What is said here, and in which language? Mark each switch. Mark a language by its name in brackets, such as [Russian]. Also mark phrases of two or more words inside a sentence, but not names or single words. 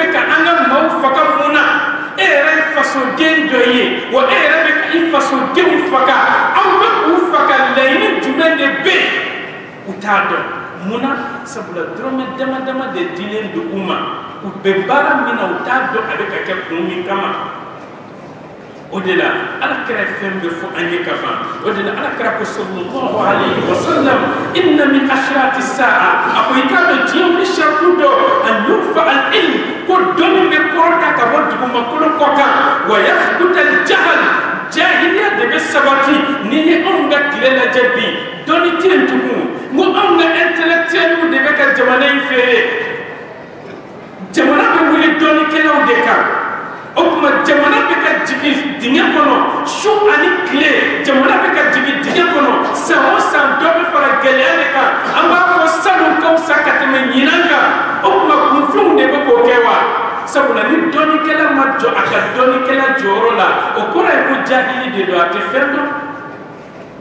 [Bambara] ka an ka maaw faga mun na e yɛrɛ ye fasoden dɔ ye wa e yɛrɛ bɛ ka i fasodenw faga aw bɛ k'u faga laɲini jumɛn de bɛ yen u t'a dɔn mun na sabula dɔrɔmɛ dama dama de dilen don u ma u bɛ baara min na u t'a dɔn a bɛ ka kɛ kun min kama o de la ala kira ye fɛn bɛɛ fɔ an ye ka ban o de la ala kira ko [Arabic] صلى الله عليه وسلم إن من أشراط الساعة [Bambara] a ko i k'a dɔn diɲɛ wuli saritu dɔ [Arabic] أن يرفع العلم [Bambara] ko dɔnni bɛ kɔrɔta ka bɔ dugumakolo kɔ kan [Arabic] ويثبت الجهل [Bambara] jahiliya de bɛ sabati n'i ye anw ka tile lajɛ bi dɔnni tɛ yen tugun n ko anw ka intellectuels de bɛ ka jamana in feere jamana bɛ wuli dɔnnikɛlaw de kan o tuma jamana bɛ ka jigin dingɛ kɔnɔ su ani tile jamana bɛ ka jigin dingɛ kɔnɔ san o san dɔ bɛ fara gɛlɛya de kan an b'a fɔ sanu ka fisa ka tɛmɛ ɲinan kan o tuma kunfɛnw de bɛ k'o kɛ wa sabula ni dɔnnikɛla ma jɔ a ka dɔnnikɛla jɔyɔrɔ la o kɔrɔ ye ko jahili de don a tɛ fɛn dɔn